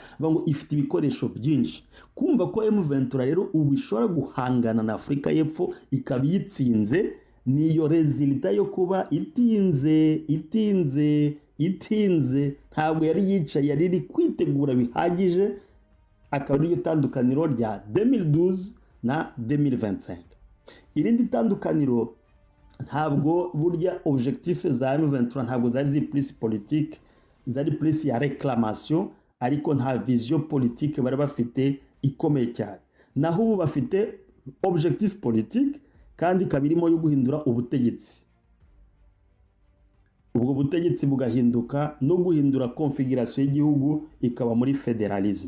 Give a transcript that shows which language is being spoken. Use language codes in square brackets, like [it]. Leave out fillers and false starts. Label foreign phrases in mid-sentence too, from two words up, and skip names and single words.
[rw] Ngo ifite ibikoresho byinshi. Kumva ko M23 rero ubu ishobora guhangana na Afurika y'Epfo ikaba yitsinze, niyo resulta yo kuba itinze ntabwo yari yicaye, yari iri kwitegura bihagije. Akaba ariyo tandukaniro rya 2012 na 2025. Irindi tandukaniro, ntabwo burya objectif za M23 ntabwo zari [fr] plus politique, [rw] zari plus ya reclamation, ariko nta [fr] vision politique [rw] bari bafite ikomeye cyane. Naho ubu bafite [fr] objectif politique [rw] kandi kabirimo yo guhindura ubutegetsi. Ubwo butegetsi bugahinduka no guhindura configuration y'igihugu ikaba muri federalism.